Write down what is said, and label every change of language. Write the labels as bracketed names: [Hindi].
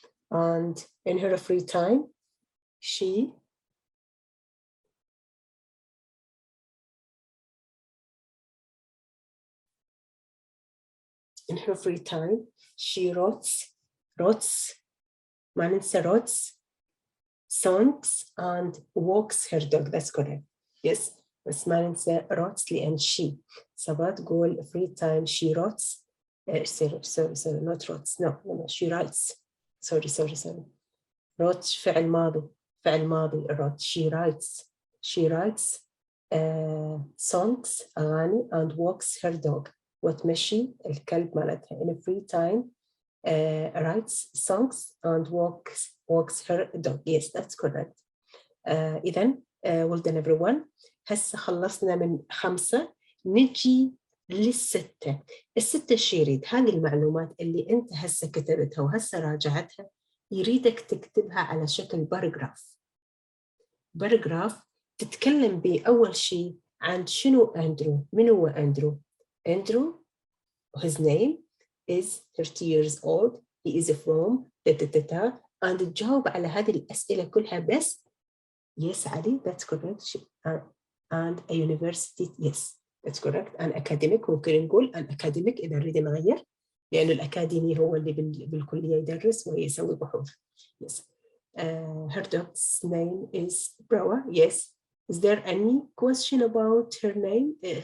[English] And in her free time, she wrote songs and walks her dog. That's correct. Yes. [Arabic] بس ما ننسى wrote لأن she. صبا تقول [English] free time she wrote. Sorry, not wrote. No, she writes. Sorry. [Arabic] wrote فعل ماضي wrote. [English] She writes songs أغاني and walks her dog. [Arabic] وتمشي الكلب مالتها. [English] In a free time writes songs and walks her dog. Yes, that's correct. إذن well done everyone. [Arabic] هسه خلصنا من 5. نجي لل6. ال6 شي يريد هذه المعلومات اللي أنت هسه كتبتها وهسه راجعتها، يريدك تكتبها على شكل باراجراف تتكلم بأول شيء عن شنو أندرو. من هو أندرو؟ [English] Andrew his name is 30 years old. He is from and [Arabic] تجاوب على هذه الأسئلة كلها بس yes علي. [English] That's correct. And a university. Yes, that's correct. An academic. [Arabic] ممكن نقول [English] an academic [Arabic] إذا نريد نغير، لأنه الأكاديمي هو اللي بالكلية يدرس ويسوي بحوث. [English] Yes. Her dog's name is Brawa. Yes. Is there any question about her name?